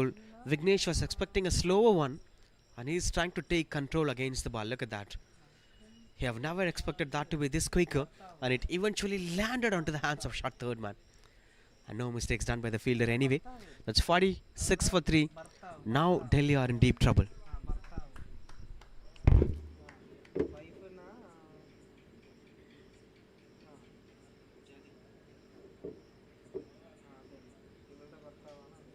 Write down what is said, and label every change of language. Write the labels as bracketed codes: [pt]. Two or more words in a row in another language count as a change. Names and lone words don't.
[en] Vignesh was expecting a slower one and he's trying to take control against the ball. Look at that. He have never expected that to be this quicker, and it eventually landed onto the hands of shot third man. And no mistakes done by the fielder anyway. That's 46 for 3. Now Delhi are in deep trouble. [te] వైఫ్నా ఇవల్ట భర్తావా